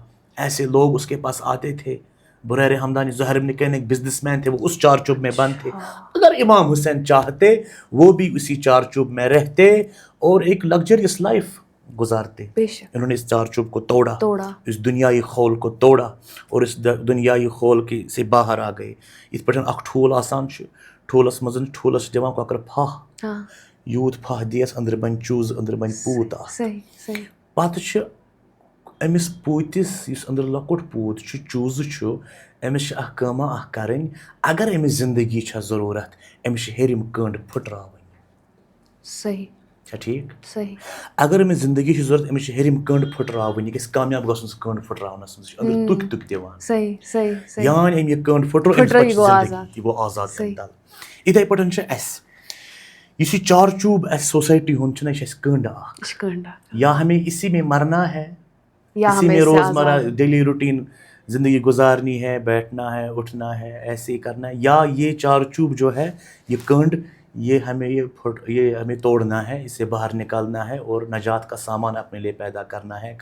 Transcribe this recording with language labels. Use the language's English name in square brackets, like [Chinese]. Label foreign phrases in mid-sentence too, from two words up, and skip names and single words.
[Urdu] ایسے لوگ اس کے پاس آتے تھے بریر ہمدانی زہر بن کینک بزنس مین تھے, وہ اس چارچوب میں بند تھے. اگر امام حسین چاہتے وہ بھی اسی چارچوب میں رہتے اور ایک [English] luxurious life [Urdu] گزارتے. انہوں نے اس چارچوب کو توڑا, اس دنیائی خول کو توڑا اور اس دنیائی خول کی سے باہر آ گئے. اس پہ [Kashmiri] اخ ٹھول آسان ٹھولس مز ٹھولس دِوان کۄکر پھاہ, یوٗت پھاہ دیس أنٛدرٕ بنہِ چوٗز أنٛدرٕ بنہِ پوٗت اکھ. پتہٕ چھُ أمِس پوٗتِس یُس أنٛدرٕ لۄکُٹ پوٗت چھُ چوٗزٕ چھُ, أمِس چھِ اکھ کٲمہ اکھ کَرٕنۍ. اگر أمِس زندگی چھےٚ ضروٗرت أمِس چھِ ہیٚرِم کٔنٛڈ پھٕٹراوٕنۍ. چھا ٹھیٖک؟ اگر أمِس زندگی چھِ ضروٗرت أمِس چھِ ہیٚرِم کٔنٛڈ پھٕٹراوٕنۍ, یہِ گژھِ کامیاب گژھُن سُہ کٔنٛڈ پھٕٹراونس منٛز. یہِ چھُ أنٛدرٕ تُکۍ تُکۍ دِوان, یان أمۍ یہِ کٔنٛڈ پھٕٹرو أمِس پتہٕ چھِ زندگی, یہِ گوٚو آزاد تَمہِ تل. یِتھَے پٲٹھۍ چھُ اَسہِ یُس یہِ چارچوب اَسہِ سوسایٹی ہُنٛد چھُنہ, یہِ چھِ اَسہِ کٔنٛڈ اکھ. [Urdu] یا ہمیں اسی میں مرنا ہے, اسی میں روزمرہ [English] daily routine [Urdu] زندگی گزارنی ہے, بیٹھنا ہے, اٹھنا ہے, ایسے ہی کرنا ہے, یا یہ چارچوب جو ہے یہ کٔنٛڈ یہ ہمیں توڑنا ہے, اسے باہر نکالنا ہے اور نجات کا سامان اپنے لیے پیدا کرنا ہے.